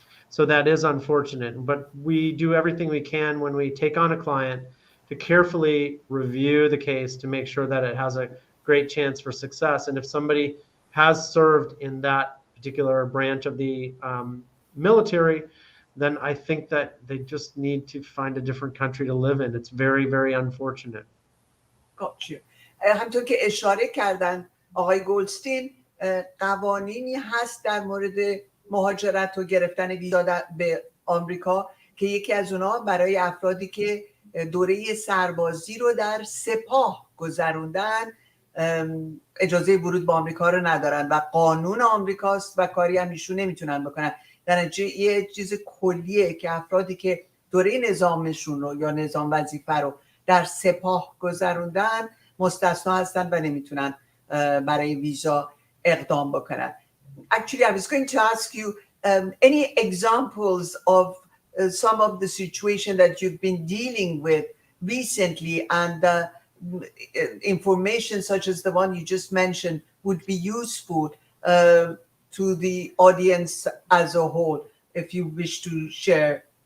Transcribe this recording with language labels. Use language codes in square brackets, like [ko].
[en] So that is unfortunate, but we do everything we can when we take on a client to carefully review the case to make sure that it has a great chance for success. And if somebody has served in that particular branch of the military, then I think that they just need to find a different country to live in. It's very, very unfortunate. Gotcha. [fa] همونطور که اشاره کردن آقای گلدستین، قوانینی هست در مورد مهاجرت و گرفتن ویزا به آمریکا که یکی از اونها برای افرادی که دوره سربازی رو در سپاه گذروندن اجازه ورود به آمریکا رو ندارن و قانون آمریکاست و کاری هم ایشون نمیتونن بکنن. در نتیجه یه چیز کلیه که افرادی که دوره نظامشون رو یا نظام وظیفه رو در سپاه گذروندن مستثنا هستن و نمیتونن برای ویزا اقدام بکنن. [en] Actually, I was going to ask you any examples of some of the situation that you've been dealing with recently, and information such as the one you just mentioned would be useful to the audience as a whole, if you wish to share.